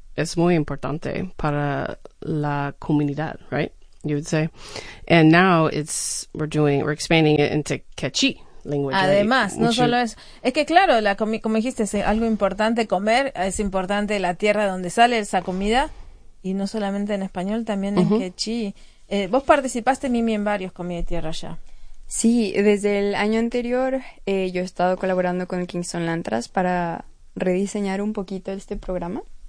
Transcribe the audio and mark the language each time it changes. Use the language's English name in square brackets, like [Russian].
[Spanish] Es muy importante para la comunidad, right? [English] You would say. And now we're expanding it into Quechí language. [Spanish] Además, right? Solo eso. Es que claro, como dijiste, es algo importante comer, es importante la tierra donde sale esa comida, y no solamente en español, también en Quechí. Vos participaste, Mimi, en varios Comida y Tierra ya. Sí, desde el año anterior yo he estado colaborando con el Kingston Land Trust para rediseñar un poquito este programa.